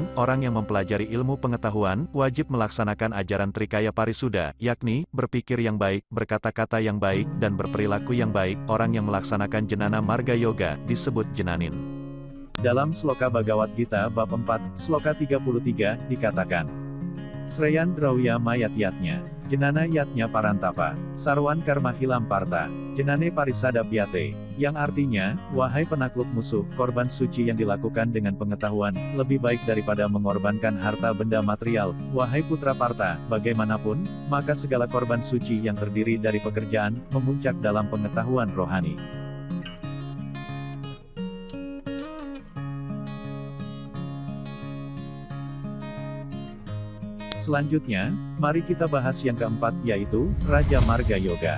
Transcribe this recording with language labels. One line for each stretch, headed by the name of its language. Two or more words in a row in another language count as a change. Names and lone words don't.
Indonesian: Orang yang mempelajari ilmu pengetahuan, wajib melaksanakan ajaran Trikaya Parisuddha, yakni, berpikir yang baik, berkata-kata yang baik, dan berperilaku yang baik. Orang yang melaksanakan Jnana Marga Yoga, disebut Jnanin. Dalam Sloka Bhagavad Gita bab 4, Sloka 33, dikatakan,
Sanskrit: श्रेयान् द्रव्य मयात् यज्ञात्, ज्ञान यज्ञः परन्तप, सर्वं कर्म अखिलं पार्थ, ज्ञाने परिसमाप्यते,
Indonesian: yang artinya, wahai penakluk musuh, korban suci yang dilakukan dengan pengetahuan, lebih baik daripada mengorbankan harta benda material. Wahai putra Parta, bagaimanapun, maka segala korban suci yang terdiri dari pekerjaan, memuncak dalam pengetahuan rohani. Selanjutnya, mari kita bahas yang keempat, yaitu, Raja Marga Yoga.